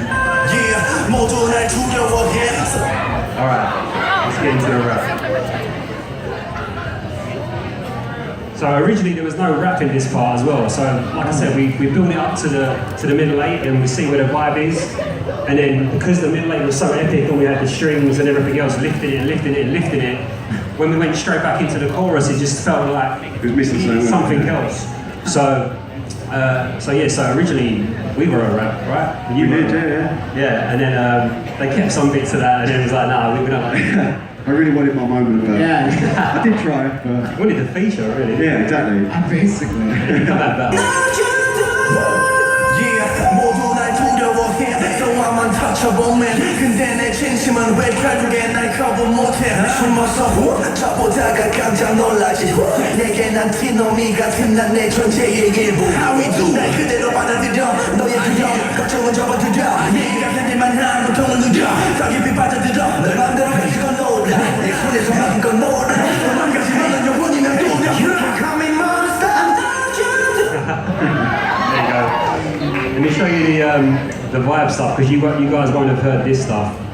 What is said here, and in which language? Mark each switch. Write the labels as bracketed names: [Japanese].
[Korean] Yeah 모두 날 두려워해 [English] Alright, let's get into the rap. So originally there was no rap in this part as well. So like I said, we built it up to the middle eight and we see where the vibe is. And then because the middle eight was so epic and we had the strings and everything else lifting it, when we went straight back into the chorus, it just felt like It was missing something else. So originally we were a rap, right? And We were did, a rap. Yeah, and then they kept some bits of that, and then it was like, nah, we don't like it. I really wanted my moment of Yeah. I did try, but... We wanted the feature, really. Yeah, exactly. Basically. Come back better. [Korean] Yeah, 모두 날 두려워해 [English] So I'm untouchable [Korean] 근데 내 진심은 왜 결국에 날 거부 못해 숨어서 훔쳐보다가 깜짝 놀라지 내게 난 티노미 같은 난 내 존재의 일부 [English] How we do [Korean] 날 그대로 받아들여 너의 두려움 걱정은 접어들여 네가 견딜만 한 고통은 누려 더 깊이 빠져들어 널 맘대로 가지고 놀아 내 손에서 마음껏 놀아 도망가지 너는 영원히 날 두려 [English] You can call me monster I'm not you There you go. Let me show you the vibe stuff because you guys won't have heard this stuff.